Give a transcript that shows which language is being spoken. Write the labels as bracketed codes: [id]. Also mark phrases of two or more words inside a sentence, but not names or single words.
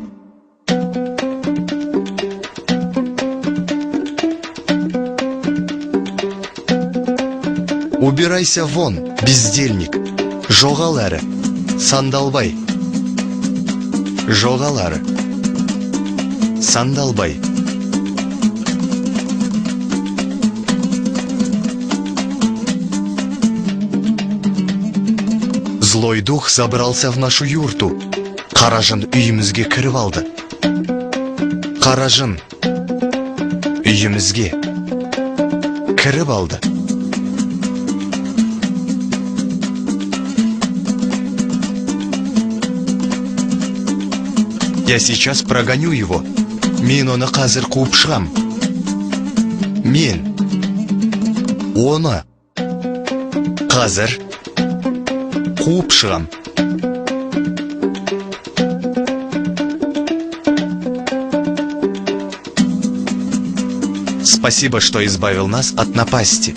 [ru] Убирайся вон, бездельник. [kk] Жоғал әрі, сандалбай. Жоғал әрі, сандалбай. [ru] Злой дух забрался в нашу юрту. [kk] Қаражын үйімізге кіріп алды. Қаражын үйімізге кіріп алды. [ru] Я сейчас прогоню его. [kk] Мен оны қазір қуып шығам. Мен оны қазір қуып шығам. [ru] Спасибо, что избавил нас от напасти.